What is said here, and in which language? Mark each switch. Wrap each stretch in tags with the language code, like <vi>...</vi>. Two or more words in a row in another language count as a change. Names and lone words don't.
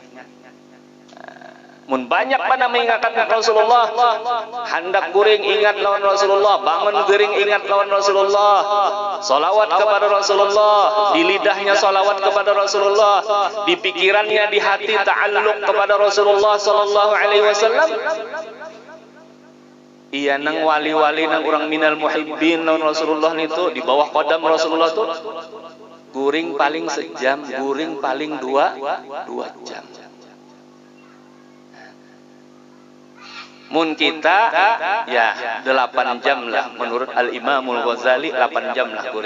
<bjn>Mun banyak mana mengingatkan Rasulullah, hendak guring ingat lawan Rasulullah, bangun guring ingat lawan Rasulullah, salawat kepada Rasulullah, di lidahnya salawat kepada Rasulullah, di pikirannya, di hati ta'alluq kepada Rasulullah</bjn> <ar>صلى الله عليه وسلم.</ar> <bjn>Iya nang wali-wali nang orang</bjn> <ar>من المحبين</ar> <bjn>lawan Rasulullah itu di bawah qadam Rasulullah tuh guring paling sejam, guring paling dua jam. Mun kita ya 8 jam lah menurut Al-Imamul Ghazali, 8 jam lah guring.</bjn>